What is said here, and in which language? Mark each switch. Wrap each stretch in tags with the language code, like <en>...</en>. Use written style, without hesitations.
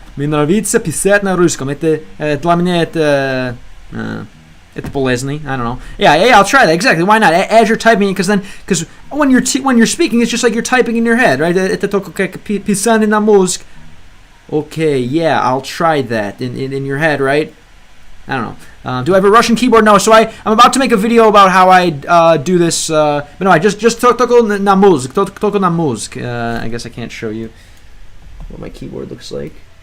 <ru>Мне нравится писать на русском. Это для меня это полезный.</ru> <en>I don't know. Yeah, I'll try that. Exactly. Why not? As you're typing it, because when you're speaking, it's just like you're typing in your head, right?</en> <ru>Это только как писание на мозг.</ru> <en>Okay, yeah, I'll try that in your head, right? I don't know. Do I have a Russian keyboard? No. So I'm about to make a video about how I do this. But no, I just</en> <ru>только на мозг. Только на мозг.</ru> <en>I guess I can't show you what my keyboard looks like.</en>